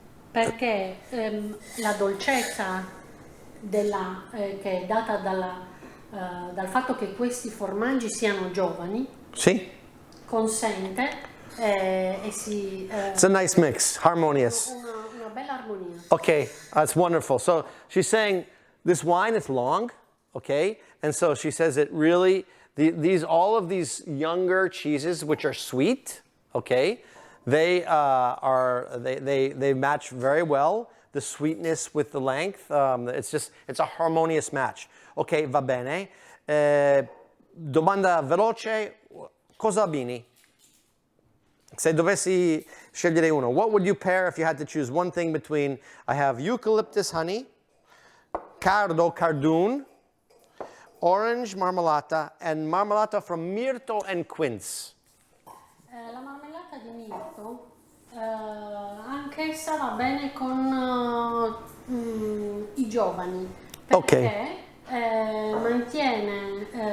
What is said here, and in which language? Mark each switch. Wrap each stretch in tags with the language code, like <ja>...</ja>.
<it>Perché la dolcezza che è data dal fatto che questi formaggi siano giovani Sì? consente e si</it> <en>It's a nice mix, harmonious.</en> <it>una bella armonia.</it> <en>Okay, that's wonderful. So she's saying this wine is long, okay? And so she says it really, all of these younger cheeses, which are sweet, okay? They match very well, the sweetness with the length. It's a harmonious match. Ok,</en> <it>va bene. Domanda veloce, cosa abbini? Se dovessi scegliere uno,</it> <en>what would you pair if you had to choose one thing between, I have eucalyptus honey, cardoon, orange marmellata, and marmellata from myrtle and quince.</en> <it>La marmellata di mirto anch'essa va bene con i giovani perché mantiene,</it>